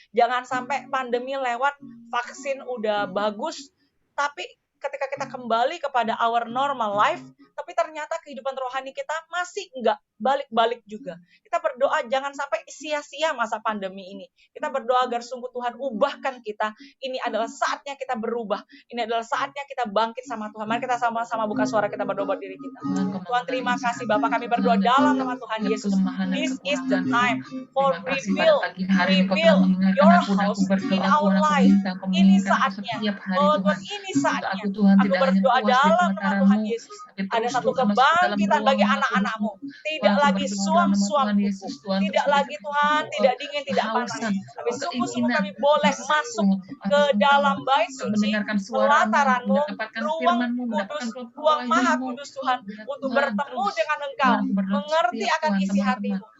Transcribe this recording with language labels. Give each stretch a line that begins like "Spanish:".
Indonesian: Jangan sampai pandemi lewat, vaksin udah bagus, tapi ketika kita kembali kepada
English: our normal life,
Indonesian: tapi ternyata kehidupan rohani kita masih enggak balik-balik juga. Kita berdoa jangan sampai sia-sia masa pandemi ini. Kita berdoa agar sungguh Tuhan ubahkan kita. Ini adalah saatnya kita berubah. Ini adalah saatnya kita bangkit sama Tuhan. Mari kita sama-sama buka suara, kita berdoa buat diri kita. Tuhan, terima kasih Bapa, kami berdoa dalam nama Tuhan Yesus.
English: This is the time for reveal your house in our life.
Indonesian: Ini saatnya. Oh Tuhan, ini saatnya. Aku berdoa dalam nama Tuhan Yesus. Ada satu kebangkitan bagi anak-anak-Mu. Tidak lagi suam-suamku. Tidak lagi Tuhan, tidak dingin, tidak panas. Tapi sungguh-sungguh kami boleh masuk ke dalam bait suci, pelataran-Mu, ruang kudus, ruang maha kudus Tuhan, untuk bertemu dengan Engkau, mengerti akan isi hati-Mu.